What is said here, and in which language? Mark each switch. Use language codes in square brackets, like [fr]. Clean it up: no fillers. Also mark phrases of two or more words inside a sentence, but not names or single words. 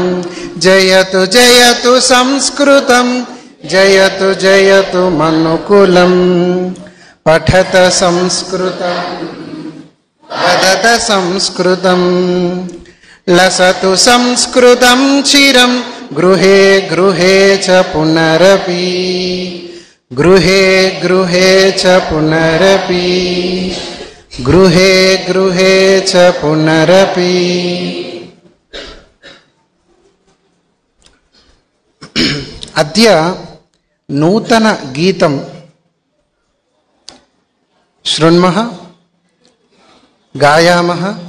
[sa] జయతు జయతు సంస్కృతం జయతు జయతు మనుకులం. పఠత సంస్కృతం వదత సంస్కృతం లసతు సంస్కృతం చిరం గృహే గృహే చ పునరపి. గృహే గృహే చ పునరపి. గృహే గృహే చ పునరపి. అద్య నూతన గీతం శృణ్మః గాయామః.